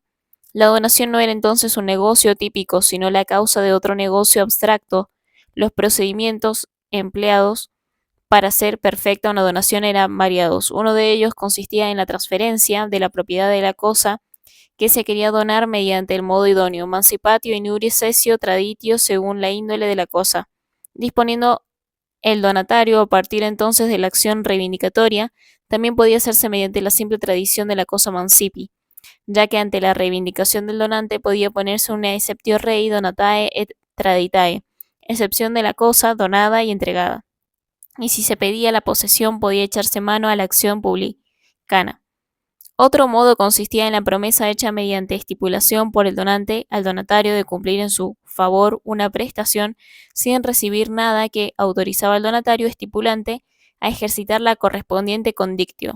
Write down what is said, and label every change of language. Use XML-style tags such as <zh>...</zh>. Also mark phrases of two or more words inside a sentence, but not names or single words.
<es>La donación no era entonces un negocio típico, sino la causa de otro negocio abstracto. Los procedimientos empleados para hacer perfecta una donación eran variados. Uno de ellos consistía en la transferencia de la propiedad de la cosa que se quería donar mediante el modo idóneo,</es> <la>mancipatio, inuris, cessio, traditio,</la> <es>según la índole de la cosa, disponiendo el donatario a partir entonces de la acción reivindicatoria. También podía hacerse mediante la simple tradición de la cosa mancipi, ya que ante la reivindicación del donante podía ponerse una</es> <la>exceptio rei donatae et traditae,</la> <es>excepción de la cosa donada y entregada. Y si se pedía la posesión podía echarse mano a la acción publicana. Otro modo consistía en la promesa hecha mediante estipulación por el donante al donatario de cumplir en su favor una prestación sin recibir nada, que autorizaba al donatario estipulante a ejercitar la correspondiente condictio.</es>